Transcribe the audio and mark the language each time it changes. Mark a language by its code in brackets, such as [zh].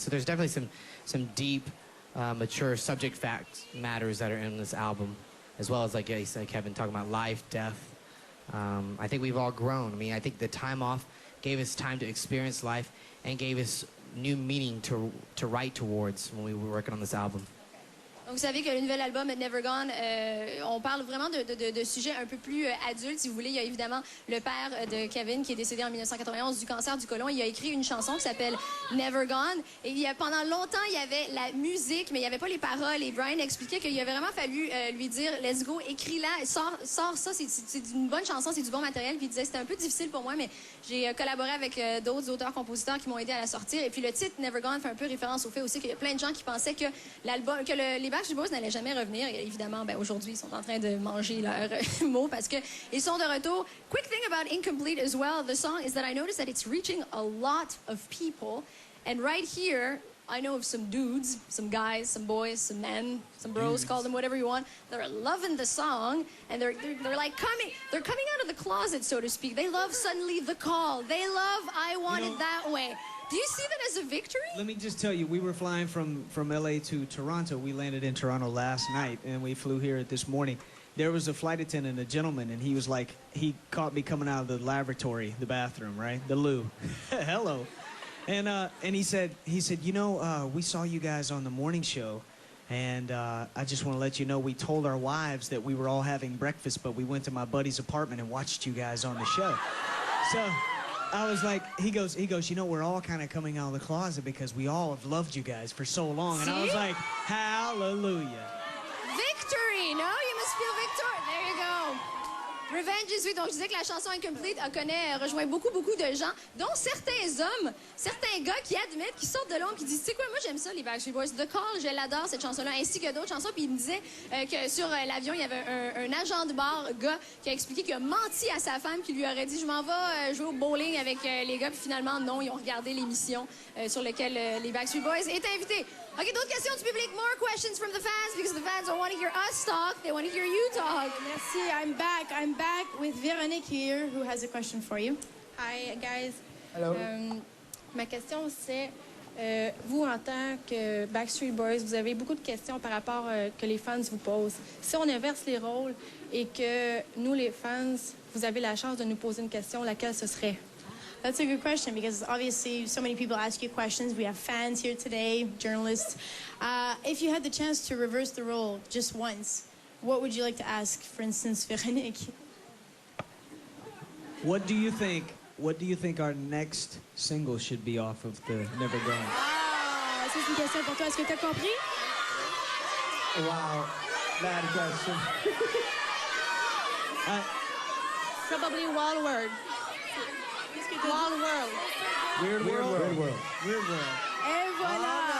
[en] So there's definitely some deep, mature subject matters that are in this album, as well as, like you said, Kevin, talking about life, death. I think we've all grown. I mean, I think the time off gave us time to experience life and gave us new meaning to write towards when we were working on this album. [fr] Donc, vous savez que le nouvel album Never Gone, on parle vraiment de sujets un peu plus adultes, si vous voulez. Il y a évidemment le père de Kevin qui est décédé en 1991 du cancer du côlon. Il a écrit une chanson qui s'appelle Never Gone. Et pendant longtemps, il y avait la musique, mais il n'y avait pas les paroles. Et Brian expliquait qu'il a vraiment fallu lui dire « [en] Let's go, [fr] écris-la, sors ça, c'est une bonne chanson, c'est du bon matériel. » Puis il disait « C'était un peu difficile pour moi, mais j'ai collaboré avec d'autres auteurs-compositeurs qui m'ont aidé à la sortir. » Et puis le titre Never Gone fait un peu référence au fait aussi qu'il y a plein de gens qui pensaient que les Backstreet Boys n'allaient jamais revenir. Et évidemment, aujourd'hui, ils sont en train de manger leurs mots parce qu'ils sont de retour. [en] Quick thing about Incomplete as well, the song, is that I noticed that it's reaching a lot of people. And right here, I know of some dudes, some guys, some boys, some men, some bros, call them whatever you want. They're loving the song, and they're like coming out of the closet, so to speak. They love Suddenly the Call. They love I Want It That Way. Do you see that as a victory? Let me just tell you, we were flying from LA to Toronto. We landed in Toronto last night, and we flew here this morning. There was a flight attendant, a gentleman, and he was like, he caught me coming out of the lavatory, the bathroom, right? The loo. Hello. And he said, you know, we saw you guys on the morning show, and I just want to let you know we told our wives that we were all having breakfast, but we went to my buddy's apartment and watched you guys on the show. So I was like, he goes, you know, we're all kind of coming out of the closet because we all have loved you guys for so long. And I was like, hallelujah. Victory, no? You must feel victorious. There you go. Revenge is sweet. [fr] Donc, je disais que la chanson Incomplete rejoint beaucoup de gens, dont certains hommes, certains gars qui admettent, qui sortent de l'ombre, qui disent, tu sais quoi, moi j'aime ça, les Backstreet Boys. The Call, je l'adore, cette chanson-là, ainsi que d'autres chansons. Puis il me disait que sur l'avion, il y avait un agent de bar, gars, qui a expliqué qu'il a menti à sa femme, qui lui aurait dit, je m'en vais jouer au bowling avec les gars. Puis finalement, non, ils ont regardé l'émission sur laquelle les Backstreet Boys étaient invités. OK, d'autres questions du public? [en] More questions from the fans, because the fans don't want to hear us talk. They want to hear you talk. [fr] Merci. [en] I'm back with Véronique here, who has a question for you. Hi, guys. Hello. [fr] Ma question, c'est, vous, en tant que Backstreet Boys, vous avez beaucoup de questions par rapport que les fans vous posent. Si on inverse les rôles et que nous, les fans, vous avez la chance de nous poser une question, laquelle ce serait? [en] That's a good question because obviously so many people ask you questions. We have fans here today, journalists. If you had the chance to reverse the role just once, what would you like to ask, for instance, Véronique? What do you think our next single should be off of the Never Gone? [fr] Ah, ça c'est une question pour toi. Est-ce que tu as compris? [en] Wow, bad question. Probably Wild World. Wild World. Weird World. [fr] Et voilà!